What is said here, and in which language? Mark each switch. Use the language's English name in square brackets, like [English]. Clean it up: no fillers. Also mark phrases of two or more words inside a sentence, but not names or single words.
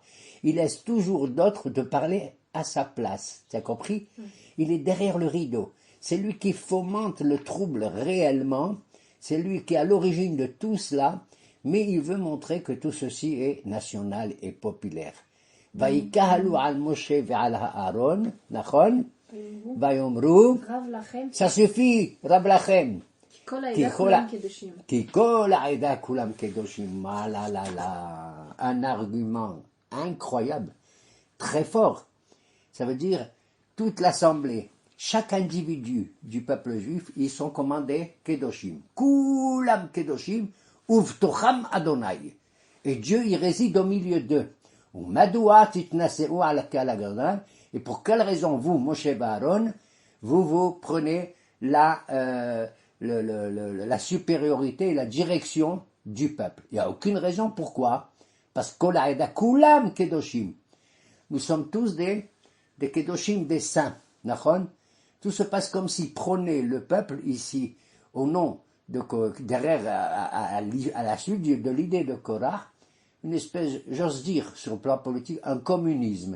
[French] Il laisse toujours d'autres de parler à sa place. Tu as compris? Il est derrière le rideau. c'est lui qui fomente le trouble réellement, c'est lui qui est à l'origine de tout cela, mais il veut montrer que tout ceci est national et populaire. [Hebrew] ויקהלו על משה ועל הארון, נכון? ויאמרו, [French] ça suffit, [Hebrew] רב לכם. כי כל העדה כולם קדושים. [French] Un argument incroyable, très fort. Ça veut dire toute l'assemblée, chaque individu du peuple juif, ils sont commandés kedoshim. [Hebrew] כולם קדושים, ובתוכם אדוני. [French] Et Dieu, il réside au milieu d'eux. Et pour quelle raison vous, Moshe et Aaron, vous prenez la supériorité et la direction du peuple? Il n'y a aucune raison pourquoi. Parce que [Hebrew] כולם קדושים. [French] Nous sommes tous des kedoshim, des saints. Tout se passe comme s'il prônait le peuple ici au nom de derrière à la suite de l'idée de Korah, une espèce, j'ose dire, sur le plan politique, un communisme.